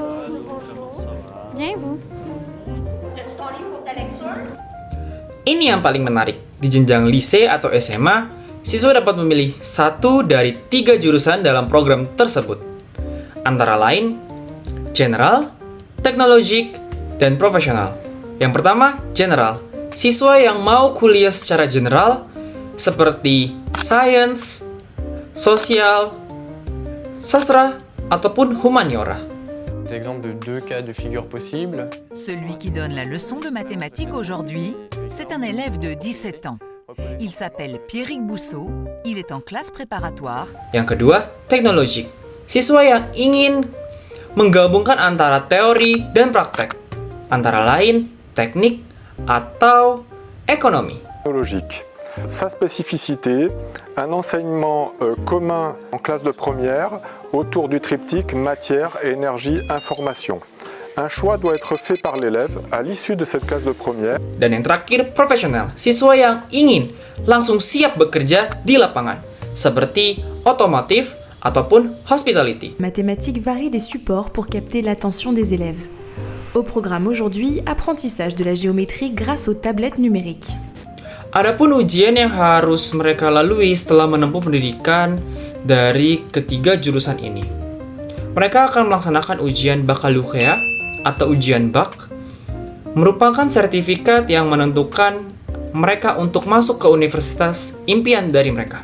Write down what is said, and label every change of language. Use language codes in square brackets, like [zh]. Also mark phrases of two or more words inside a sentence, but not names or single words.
[fr] Bien, vous? [id] Ini yang paling menarik. Di jenjang lycée atau SMA, siswa dapat memilih 1 dari 3 jurusan dalam program tersebut. Antara lain, general, teknologik, dan profesional. Yang pertama, general. Siswa yang mau kuliah secara general seperti science, sosial, sastra, ataupun humaniora. [fr] Exemple de 2 cas de figure possibles. Celui qui donne la leçon de mathématiques aujourd'hui, c'est un élève de 17 ans. Il s'appelle Pierrick Bousseau, il est en classe préparatoire. [id] Yang kedua, teknologik. Siswa yang ingin menggabungkan antara teori dan praktek, antara lain teknik atau ekonomi. [fr] Technologique. Sa spécificité, un enseignement commun en classe de première autour du triptyque matière, énergie, information. Un choix doit être fait par l'élève à l'issue de cette classe de première. [id] Dan yang terakhir, profesional. Siswa yang ingin langsung siap bekerja di lapangan, seperti otomotif ataupun hospitality. [fr] Mathématiques varie des supports pour capter l'attention des élèves. Au programme aujourd'hui, apprentissage de la géométrie grâce aux tablettes numériques. [id] Adapun ujian yang harus mereka lalui setelah menempuh pendidikan dari ketiga jurusan ini. Mereka akan melaksanakan ujian baccalauréat atau ujian BAC, merupakan sertifikat yang menentukan mereka untuk masuk ke universitas impian dari mereka.